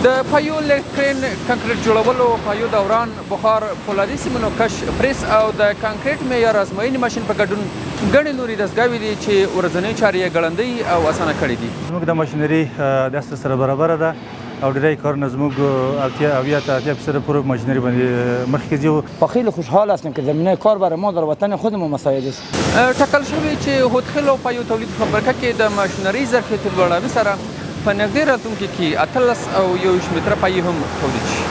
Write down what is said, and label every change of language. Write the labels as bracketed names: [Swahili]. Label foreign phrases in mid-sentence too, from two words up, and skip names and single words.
[Pashto] د پایو الکترین کانکریټ جوړولو، پایو دوران، بخار، فولادي سیمونو کش، پریس او د کانکریټ معیار ازموینې ماشین په ګډون ګڼې نورې دستګاوې دي چې ورځنۍ چارې یې ګړندۍ او اسانه کړي دي. زموږ د ماشینرۍ د اصل سره برابره ده او ډېری کارونه زموږ 80% پورې ماشینرۍ باندې مخکې ځو. [Persian] و خیلی خوشحال هستیم که زمینه کار برای ما در وطن خودمون مساعد است. [Pashto] ټاکل شوی چې هوتخیلو پایو تولید فابریکه کې د ماشینرۍ ظرفیت لوړاوي سره په نږدې راتلونکي کې 18 او 21 متره پایې هم تولید شي.